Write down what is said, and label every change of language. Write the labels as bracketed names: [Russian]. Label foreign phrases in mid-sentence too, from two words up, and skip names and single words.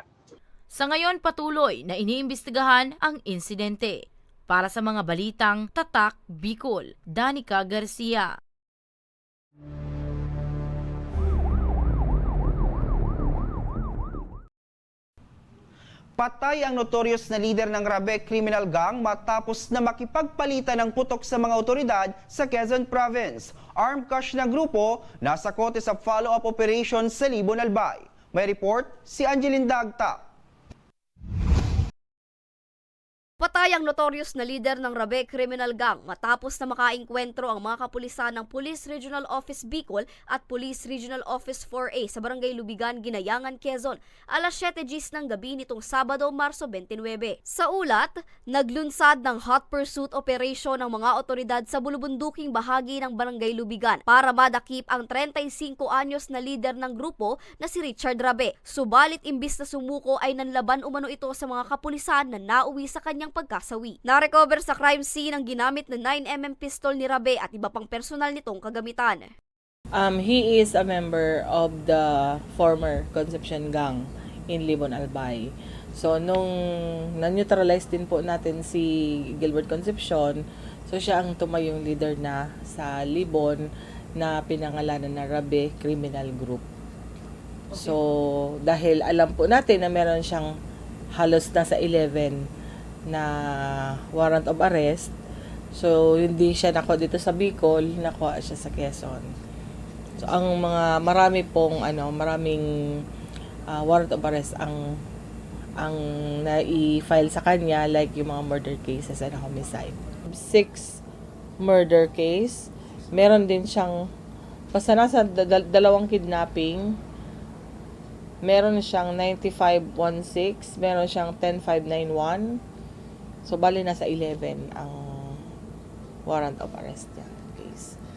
[Filipino] Sa ngayon patuloy na iniimbestigahan ang insidente. Para sa mga balitang Tatak Bicol, Danica Garcia. Patay ang notorious na leader ng Rabe Criminal Gang matapos na makipagpalitan ng putok sa mga otoridad sa Quezon Province. [English] Armed cash [Filipino] na grupo nasa kote sa follow-up operation sa Libon, Albay. May report si Angeline Dagta. Patay ang notorious na leader ng Rabe Criminal Gang matapos na makaengkwentro ang mga kapulisan ng Police Regional Office Bicol at Police Regional Office 4A sa Barangay Lubigan, Ginayangan, Quezon, alas 7 GMT ng gabi nitong Sabado, Marso 29. Sa ulat, naglunsad ng [English] hot pursuit operation [Filipino] ng mga otoridad sa bulubunduking bahagi ng Barangay Lubigan para madakip ang 35 anyos na leader ng grupo na si Richard Rabe. Subalit imbis na sumuko ay nanlaban umano ito sa mga kapulisan na nauwi sa kanyang pagkasawi. Na-recover sa [English] crime scene [Filipino] ang ginamit na 9mm pistol ni Rabe at iba pang personal nitong kagamitan. [English] He is a member of the former Concepcion Gang in Libon, Albay. [Filipino] So, nung na-neutralize din po natin si Gilbert Concepcion, so siya ang tumayong leader na sa Libon na pinangalanan na Rabe Criminal Group. So, dahil alam po natin na meron siyang halos nasa 11 na [English] warrant of arrest. [Filipino] So, hindi siya nakuha dito sa Bicol, nakuha siya sa Quezon. So, maraming [English] warrant of arrest [Filipino] ang ang na-i-file sa kanya, like yung mga [English] murder cases and homicide. 6 murder case. [Filipino] Meron din siyang, basta nasa dalawang kidnapping, meron siyang 9516, meron siyang 10591. So, bali nasa 11 ang [English] warrant of arrest [Filipino] niya case.